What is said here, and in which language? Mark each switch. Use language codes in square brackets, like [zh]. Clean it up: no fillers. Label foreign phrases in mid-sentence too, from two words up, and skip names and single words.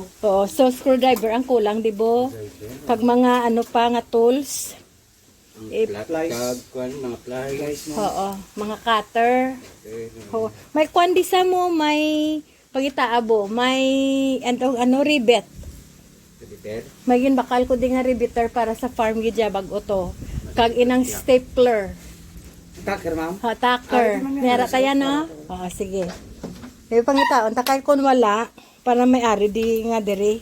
[hil] Oo, so screwdriver ang kulang di bo. Kag mga ano pa nga tools. Plies. Mga plies. Guys, no? Oo, mga cutter. Oo. May kwandisa mo, may pagitaabo, may ano rivet. May ginbakal ko din nga riveter para sa farm gidya bag-o to. Kag inang stapler. Tucker, ma'am. Ha, tacker. Meron tayo no? Oo, sige. May pangitaon, takay kun wala, para may ari di nga diri.